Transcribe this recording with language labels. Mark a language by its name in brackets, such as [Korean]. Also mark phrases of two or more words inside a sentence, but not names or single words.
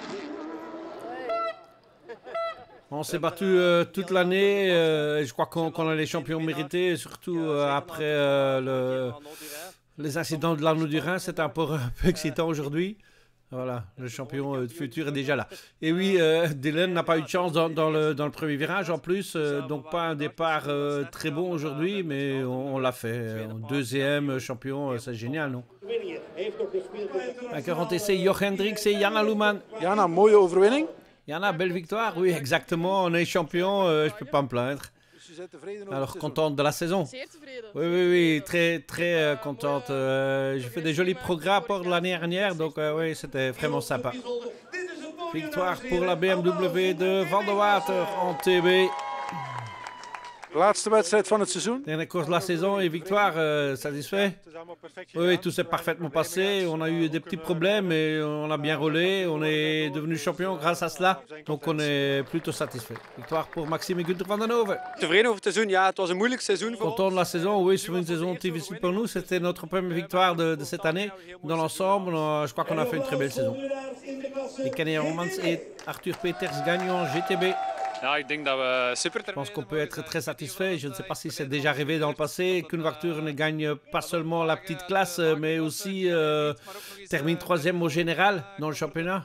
[French] On s'est battu toute l'année, je crois qu'on a les champions mérités, surtout après les incidents de l'Arnaud du Rhin, c'est un peu excitant aujourd'hui. Voilà, le champion futur est déjà là. Et oui, Dylan n'a pas eu de chance dans le premier virage en plus, donc pas un départ très bon aujourd'hui, mais on l'a fait. Deuxième champion, c'est génial, non? Vainqueur en TC, Joch Hendricks et Jana Luman. [Dutch] Jana, mooie overwinning. [French] Jana, belle victoire, oui, exactement. On est champion, je ne peux pas me plaindre. Alors, contente de la saison? Oui, très contente. J'ai fait des jolis progrès pour l'année dernière, donc oui, c'était vraiment sympa. Victoire pour la BMW de Van der Water en TB. [Dutch] Laatste wedstrijd van het seizoen. [French] Dernière course de la saison et victoire, satisfait? Oui, tout s'est parfaitement passé. On a eu des petits problèmes, mais on a bien roulé. On est devenu champion grâce à cela. Donc on est plutôt satisfait. Victoire pour Maxime et Gunther van den Hove. [Dutch] Tevreden over het seizoen? Ja, het was een moeilijk seizoen voor ons. [French] Content de la saison, oui, sur une saison difficile pour nous. C'était notre première victoire de cette année. Dans l'ensemble, je crois qu'on a fait une très belle saison. Et Kenny Romans et Arthur Peters gagnent en GTB. Je pense qu'on peut être très satisfait. Je ne sais pas si c'est déjà arrivé dans le passé qu'une voiture ne gagne pas seulement la petite classe, mais aussi termine 3e au général dans le championnat.